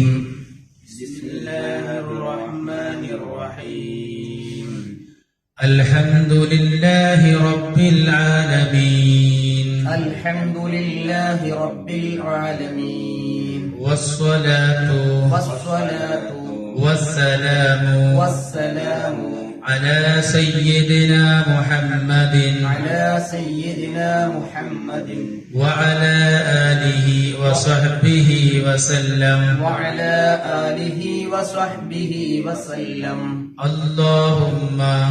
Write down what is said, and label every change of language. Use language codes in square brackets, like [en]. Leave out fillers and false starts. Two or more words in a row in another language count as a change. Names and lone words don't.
[ar] بسم الله الرحمن الرحيم. الحمد لله رب العالمين. الحمد لله رب العالمين. والصلاة والسلام على سيدنا محمد وعلى آله وصحبه وسلم اللهم